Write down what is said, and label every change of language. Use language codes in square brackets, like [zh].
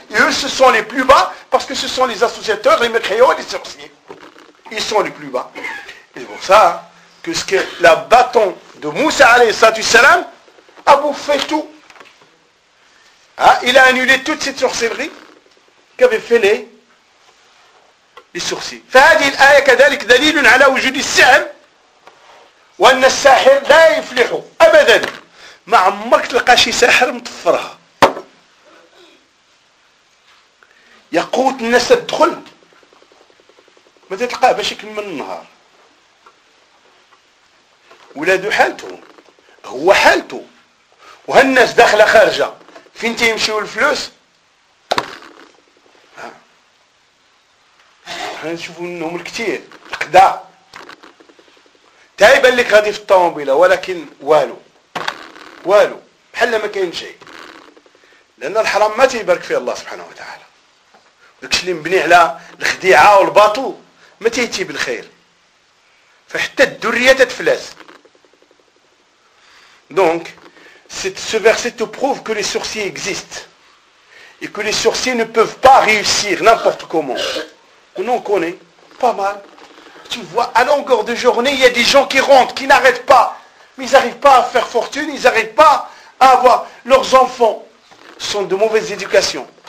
[fr] Et eux, ce sont les plus bas. Parce que ce sont les associateurs, les mécréants et les sorciers. Ils sont les plus bas. Et c'est pour ça que ce que la bâton de Moussa alayhi salam a bouffé tout. Il a annulé toute cette sorcellerie qu'avait fait les للسحر. [ar] فهذه الآية كذلك دليل على وجود السحر وأن الساحر لا يفلح أبدا. ما عمرك تلقى شي ساحر مطفرها يقوت الناس تدخل، ما تلقاه باش يكمل النهار ولادو حالته، هو حالته وهالناس داخلة خارجة فين تيمشيو الفلوس. حنا نشوفو منهم الكثير القدا تايبا لك غادي في الطوموبيله، ولكن والو والو بحال ما كاين شيء، لان الحرام ما تيبارك فيه الله سبحانه وتعالى. داكشي اللي مبني على الخديعه والباطل ما تيتي بالخير، فحتى الدريه تتفلس. [fr] دونك ce verset te prouve que les sorciers existent et que les sorciers ne peuvent pas réussir n'importe comment. Nous on connaît pas mal. Tu vois, à longueur de journée, il y a des gens qui rentrent, qui n'arrêtent pas. Mais ils n'arrivent pas à faire fortune, ils n'arrivent pas à avoir. Leurs enfants sont de mauvaise éducation.